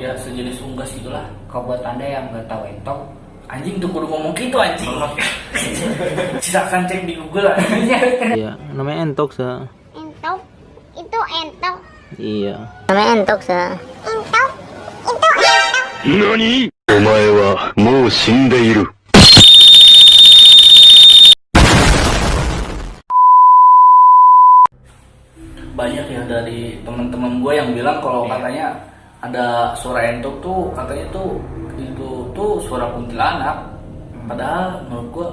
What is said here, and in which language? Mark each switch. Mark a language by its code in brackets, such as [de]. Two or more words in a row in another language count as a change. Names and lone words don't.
[id] Ya sejenis unggas gitulah. Kalau buat anda yang nggak tahu entok, Anjing tuh kudu ngomong gitu anjing. Silakan cek di Google. Iya, namanya entok sa. Entok? Itu entok? Iya. Namanya entok, sa. Entok? Itu entok? [ja] 何お前はもう死んでいる。 [id] Banyak ya dari teman-teman gue yang bilang kalau katanya ada suara entok tuh, katanya tuh itu tuh suara kuntilanak. Padahal menurut gue